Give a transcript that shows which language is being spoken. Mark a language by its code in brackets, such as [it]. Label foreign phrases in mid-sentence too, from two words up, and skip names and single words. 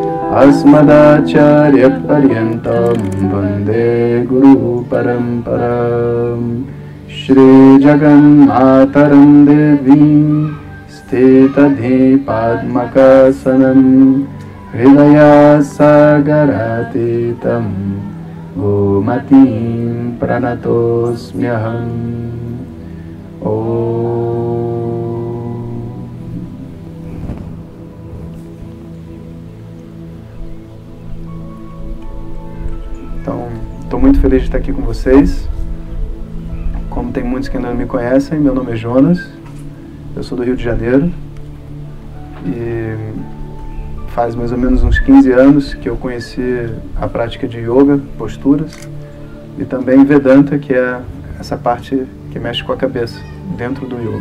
[sa] अस्मदाचार्यपर्यन्तं वन्दे गुरुपरम्परां श्री जगन्नाथरां देवीं स्थितधीपद्मकासनं हृदयसागरातीतं गोमतीं प्रणतोऽस्म्यहम्. [pt] Então, estou muito feliz de estar aqui com vocês. Como tem muitos que ainda não me conhecem, meu nome é Jonas, eu sou do Rio de Janeiro e faz mais ou menos uns 15 anos que eu conheci a prática de yoga, posturas, e também Vedanta, que é essa parte que mexe com a cabeça dentro do yoga.